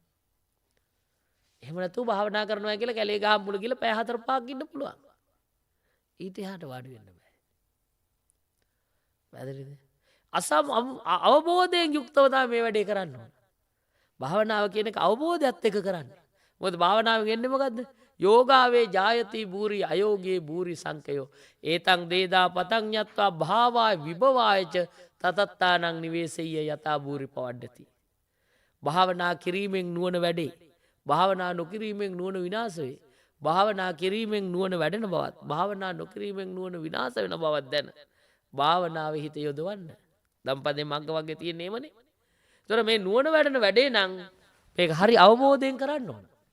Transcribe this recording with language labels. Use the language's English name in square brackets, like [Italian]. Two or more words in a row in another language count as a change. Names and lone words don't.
[Sinhala] එහෙම නැතුව භාවනා කරනවා කියලා කැලේ ගහම් මුල ගිහලා පැය 4-5ක් ඉන්න පුළුවන්. ඊට එහාට වාඩි වෙන්න බෑ. පැහැදිලිද? අවබෝධයෙන් යුක්තව තමයි මේ වැඩේ කරන්න ඕන. භාවනාව කියන එක අවබෝධයත් එක්ක කරන්න. මොකද භාවනාවෙන් එන්නේ මොකද්ද? [Pali] යෝගාවේ ජායති භූරි අයෝගේ භූරි සංකයෝ. ඒතං දේදා පතං යත්වා භාවාය විභවායච තතත්තානං නිවේසෙය්‍ය යතා භූරි පවඩ්ඩති. [Sinhala] භාවනා කිරීමෙන් නුවණ වැඩේ. භාවනා නොකිරීමෙන් නුවණ විනාශ වේ. භාවනා කිරීමෙන් නුවණ වැඩෙන බවත් භාවනා නොකිරීමෙන් නුවණ විනාශ වෙන බවත් දැන. භාවනාවේ හිත යොදවන්න. දම්පදේ මග්ග වගේ තියෙන නේමනේ. ඒතර මේ නුවණ වැඩෙන වැඩේ නම් මේක හරි අවබෝධයෙන් කරන්න ඕන.